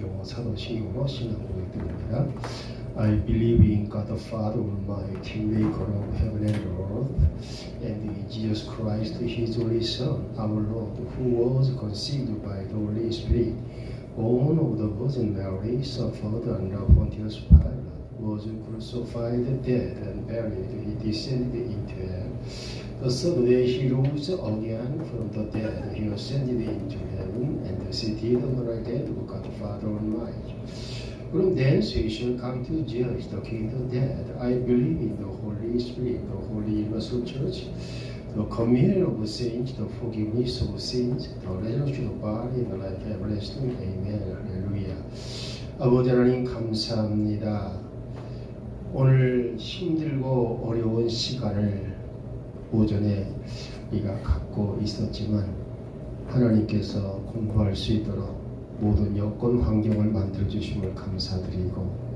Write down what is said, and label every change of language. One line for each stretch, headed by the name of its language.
Korean: 사도신경으로 신앙 고백드립니다.
English: I believe in God the Father Almighty, maker of heaven and earth, and in Jesus Christ, His only Son, our Lord, who was conceived by the Holy Spirit, born of the Virgin Mary, suffered under Pontius Pilate, was crucified, dead, and buried. He descended into hell. The third day He rose again from the dead. He ascended into heaven and seated on the right hand of God the Father Almighty. From thence He shall come to judge the king and the dead. I believe in the Holy Spirit, the holy universal church, the communion of the saints, the forgiveness of sins, the resurrection of the body, and the life everlasting.
Korean: Amen. 할렐루야. 아버지 하나님 감사합니다. 오늘 힘들고 어려운 시간을 오전에 우리가 갖고 있었지만 하나님께서 공부할 수 있도록 모든 여건 환경을 만들어 주심을 감사드리고,